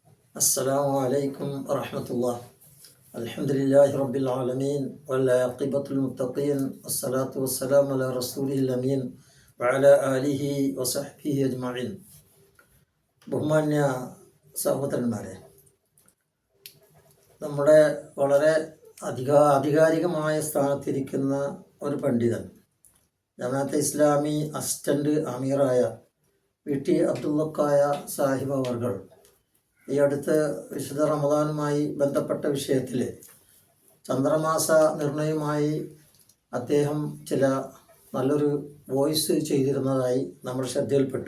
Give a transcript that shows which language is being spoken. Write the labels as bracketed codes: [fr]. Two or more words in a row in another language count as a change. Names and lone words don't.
[ar] السلام عليكم ورحمة الله. الحمد لله رب العالمين والعاقبة للمتقين والصلاة والسلام على رسوله الأمين وعلى آله وصحبه أجمعين. [ml] ബഹുമാന്യ സഹോദരന്മാരെ, നമ്മുടെ വളരെ ആധികാരികമായ സ്ഥാനത്തിരിക്കുന്ന ഒരു പണ്ഡിതൻ, ജമാഅത്തെ ഇസ്ലാമി അസിസ്റ്റന്റ് അമീറായ VT അബ്ദുള്ളക്കായ സാഹിബ് അവർകൾ ഈ അടുത്ത് വിശുദ്ധ റമദാനുമായി ബന്ധപ്പെട്ട വിഷയത്തിൽ ചന്ദ്രമാസ നിർണയവുമായി അദ്ദേഹം ചില നല്ലൊരു വോയിസ് ചെയ്തിരുന്നതായി നമ്മൾ ശ്രദ്ധയിൽപ്പെട്ടു.